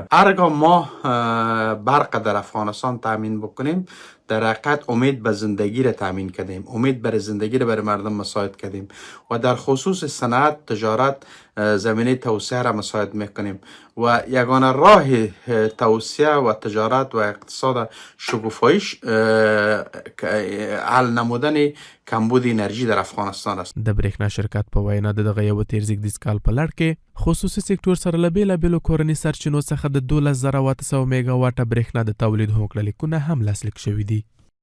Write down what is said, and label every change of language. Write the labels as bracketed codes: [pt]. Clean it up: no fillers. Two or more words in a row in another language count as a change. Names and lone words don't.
[fa] هرگاه ما برق در افغانستان تامین بکنیم در حقیقت امید به زندگی را تامین کردیم، امید بر زندگی را برای مردم مساعد کردیم و در خصوص صنعت، تجارت، زمینه توسعه را مساعد میکنیم و یگانه راه توسعه و تجارت و اقتصاد شکوفاییش حل نمودن کمبود انرژی در افغانستان است. [ps] د برېښنا شرکت په وینا د دغه یو تیر زیږدیز کال په لړ کې خصوصي سکتور سره له بېلابېلو کورني سرچینو څخه د 12800 میگاواټه برېښنا د تولید هوکړه لیکونه هم لاسلیک شوي دي.